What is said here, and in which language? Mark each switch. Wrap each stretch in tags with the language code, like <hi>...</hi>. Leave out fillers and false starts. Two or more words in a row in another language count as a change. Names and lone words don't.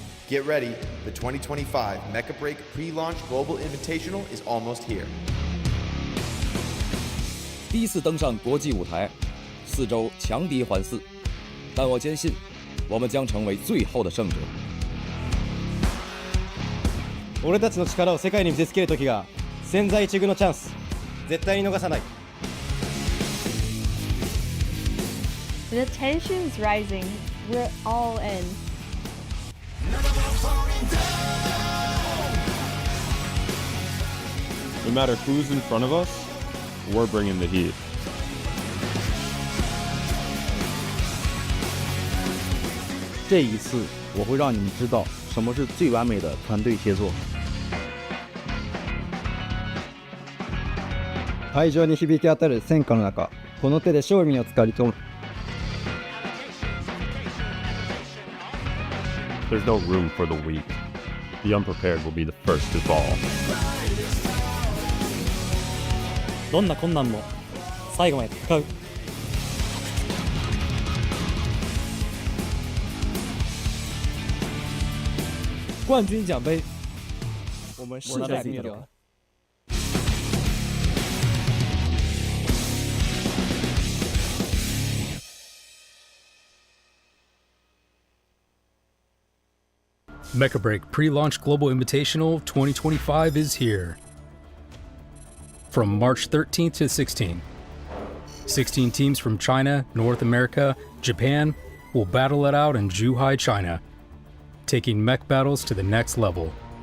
<en>Get ready, the 2025 Mecha Break Pre-Launch Global Invitational is almost here.</en> <zh>第一次登上国际舞台，4周强敌环伺，但我坚信，我们将成为最后的胜者。</zh> <ja>俺たちの力を世界に見せつける時が千載一遇のチャンス、絶対に逃さない。</ja> <en>The tension's rising. We're all in. No matter who's in front of us, we're bringing the heat.</en> <zh>这一次，我会让你们知道什么是最完美的团队协作。</zh> <ja>会場に響き当たる戦火の中、この手で勝利をつかみ取る。</ja> <en>There's no room for the weak. The unprepared will be the first to fall.</en> <ja>どんな困難も最後まで戦う。</ja> <zh>冠军奖杯，我们势在必得。</zh> <en>Mecha Break Pre-Launch Global Invitational 2025 is here. From March 13th to 16th, 16 teams from China, North America, Japan will battle it out in Zhuhai, China, taking mech battles to the next level.</en>